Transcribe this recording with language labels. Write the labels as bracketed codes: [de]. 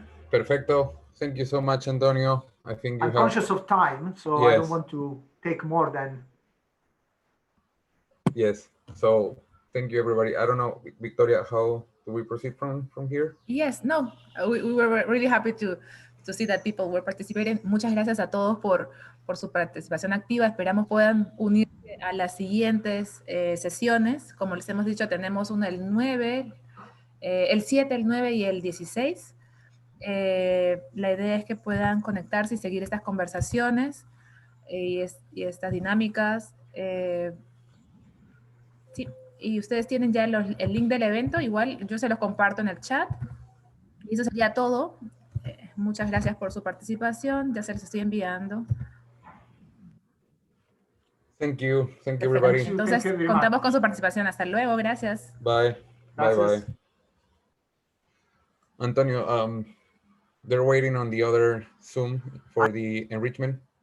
[es] Perfecto. [en] Thank you so much, Antonio. I think I'm conscious of time, so yes. I don't want to take more than. Yes. So thank you, everybody. I don't know, Victoria, how do we proceed from here? Yes, no, we were really happy to see that people were participating. [es] Muchas gracias a todos por su participación activa. Esperamos puedan unirse a las siguientes sesiones. Como les hemos dicho, tenemos una el 9, el 7, el 9 y el 16. La idea es que puedan conectarse y seguir estas conversaciones y estas dinámicas. Sí, y ustedes tienen ya el link del evento, igual yo se los comparto en el chat. Y eso sería todo. Muchas gracias por su participación, ya se les estoy enviando. [en] Thank you everybody. [es] Entonces, contamos con su participación. Hasta luego, gracias. [en] Bye. Bye. Antonio, they're waiting on the other Zoom for the enrichment.